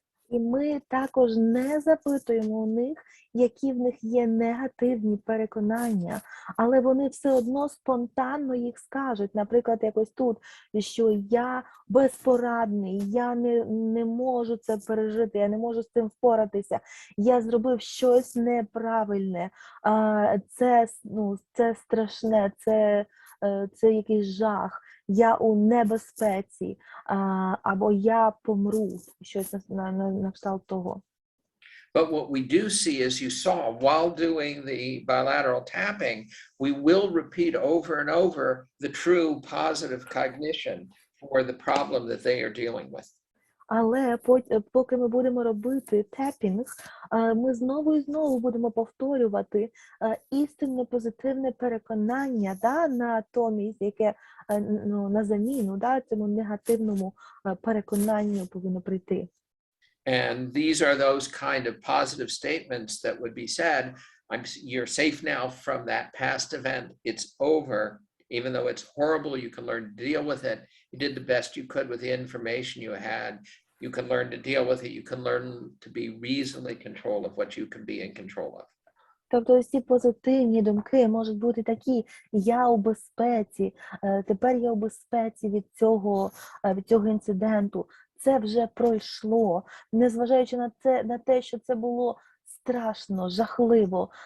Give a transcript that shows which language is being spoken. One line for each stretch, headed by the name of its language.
Ukrainian: І ми також не запитуємо у них, які в них є негативні переконання, але вони все одно спонтанно їх скажуть. Наприклад, якось тут, що я безпорадний, я не можу це пережити, я не можу з цим впоратися, я зробив щось неправильне, це страшне, це якийсь жах, я у небезпеці, або я помру, щось на кшталт того.
English: But what we do see, as you saw, while doing the bilateral tapping, we will repeat over and over the true positive cognition for the problem that they are dealing with.
Ukrainian: Але поки ми будемо робити тепінг, ми знову і знову будемо повторювати істинне позитивне переконання, да, на натомість, яке на заміну, да, цьому негативному переконанню повинно прийти.
English: And these are those kind of positive statements that would be said. You're safe now from that past event. It's over. Even though it's horrible, you can learn to deal with it. You did the best you could with the information you had. You can learn to deal with it. You can learn to be reasonably in control of what you can be in control of.
Ukrainian: Тобто ці позитивні думки можуть бути такі: я у безпеці, тепер я у безпеці від цього інциденту. Це вже пройшло, незважаючи на те, що це було страшно, жахливо.